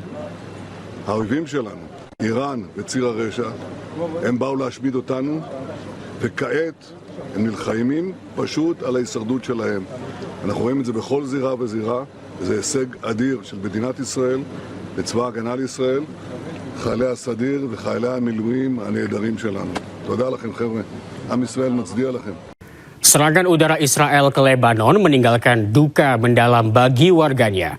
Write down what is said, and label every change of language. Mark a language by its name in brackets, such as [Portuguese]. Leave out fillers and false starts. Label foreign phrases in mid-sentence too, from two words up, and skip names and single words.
[Hebrew] האויבים שלנו, איראן וציר הרשע, הם באו להשמיד אותנו, וכעת הם נלחמים פשוט על ההישרדות שלהם. אנחנו רואים את זה בכל זירה וזירה, זה הישג אדיר של מדינת ישראל, לצבא ההגנה לישראל, חיילי הסדיר וחיילי המילואים הנהדרים שלנו. תודה לכם חבר'ה, עם ישראל מצדיע לכם. [Indonesian] Serangan udara Israel ke Lebanon meninggalkan duka mendalam bagi warganya.